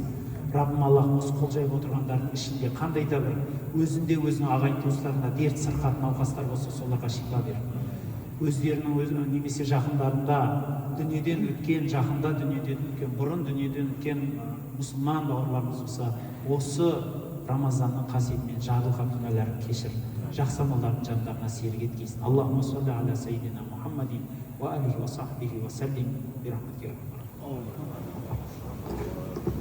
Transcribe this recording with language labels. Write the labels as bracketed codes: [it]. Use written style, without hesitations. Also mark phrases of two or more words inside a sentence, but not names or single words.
[kk] Раббым Аллах, осы қол жайып отырғандардың ішінде қандай да бір өзінде өзінің ағайын туыстарына дерт сырқат науқастар болса, соларға шипа бер. Өздерінің немесе жақындарында дүниеден өткен, жақында дүниеден өткен, бұрын дүниеден өткен мұсылман бауырларымыз болса, осы Рамазанның қасиетімен жарылған күнәларын кешір. Жақсы амалдардың жандарына серік еткейсін. [ar] اللهم صل على سيدنا محمد و آله و صحبه و سلم.